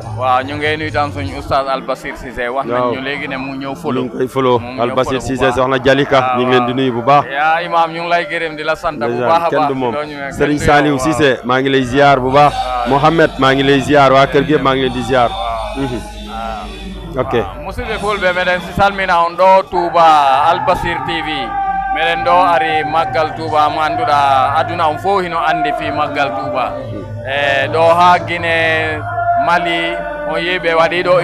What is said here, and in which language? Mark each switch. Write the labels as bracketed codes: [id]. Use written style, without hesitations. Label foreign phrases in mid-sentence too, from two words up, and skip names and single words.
[wo] waaw ñu ngi nuyu tam suñu oustaz Al Bashir Cissé wax nañ ñu léegi ne mu ñëw folo ñu ngi koy folo Al Bashir Cissé soxna Jalika ñu ngi leen di nuyu bu baax yaa imaam ñu ngi lay gërëm di la sant bu baax a baax kenn du moom Serigne Saliou Cissé maa ngi lay ziar bu baax Mohamed maa ngi lay ziar waa kër gi maa ngi leen di ziar ok [ff] musidɓe fulɓe meɗen si salmina on ɗo Touba Al Bashir TV meɗen ɗo ari maggal Touba mo annduɗa aduna on fof hino anndi fi maggal Touba e ɗo ha Guinée Mali on yi ɓe waɗi ɗo